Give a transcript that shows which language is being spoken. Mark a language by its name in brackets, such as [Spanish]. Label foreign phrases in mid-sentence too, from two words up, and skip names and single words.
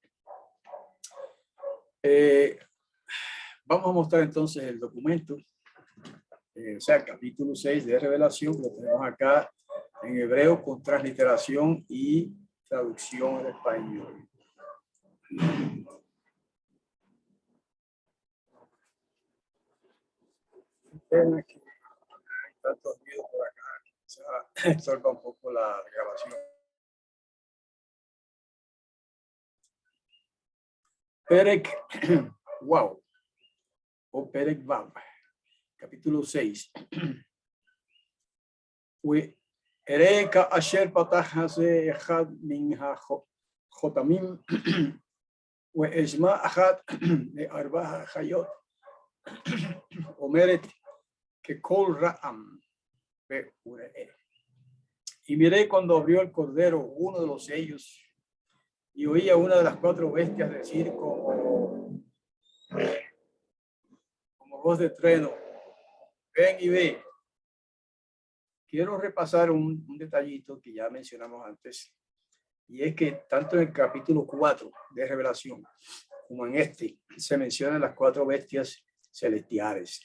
[Spanish] Vamos a mostrar entonces el documento, o sea, el capítulo 6 de Revelación, lo tenemos acá en hebreo con transliteración y traducción al español. Tantos ruidos por acá, se estorba un poco la grabación. Perek Wow o Perek Vav, capítulo 6. [Hebrew] וארא כאשר פתח השה אחד מן החותמים ואשמע אחת מארבע החיות אומרת כקול רעם וראה. [Spanish] Y miré cuando abrió el cordero uno de los sellos y oía una de las cuatro bestias decir como voz de trueno: ven y ve. Quiero repasar un detallito que ya mencionamos antes, y es que tanto en el capítulo 4 de Revelación como en este se mencionan las cuatro bestias celestiales.